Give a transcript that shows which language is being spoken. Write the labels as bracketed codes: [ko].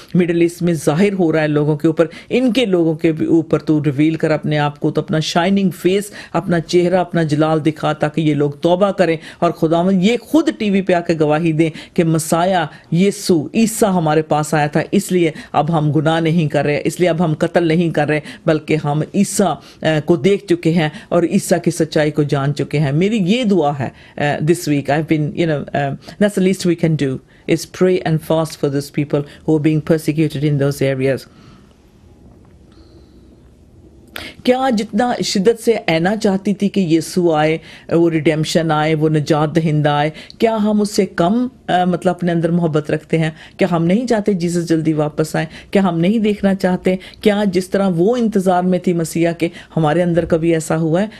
[hi] Middle east में जाहिर हो रहा है लोगों के ऊपर, इनके लोगों के ऊपर तू रिवील कर अपने आप को, तो अपना शाइनिंग फेस, अपना चेहरा, अपना जलाल दिखा, ताकि ये लोग तौबा करें और खुदावंद ये खुद टीवी पे आकर गवाही दें कि मसाया यीशु ईसा हमारे पास आया था, इसलिए अब हम गुनाह नहीं कर रहे, इसलिए अब हम कत्ल नहीं कर रहे, बल्कि हम ईसा को देख चुके हैं और ईसा की सच्चाई को जान चुके हैं। मेरी ये दुआ है [en] This week, I have been that's the least we can do is pray and fast for those people who are being persecuted in those areas. [hi] क्या जितना शिद्दत से ऐना चाहती थी कि यीशु आए, वो रिडेम्पशन आए, वो निजात दहिंदा आए, क्या हम उससे कम मतलब अपने अंदर मोहब्बत रखते हैं? क्या हम नहीं चाहते जीसस जल्दी वापस आए? क्या हम नहीं देखना चाहते? क्या जिस तरह वो इंतज़ार में थी मसीहा के, हमारे अंदर कभी ऐसा हुआ है?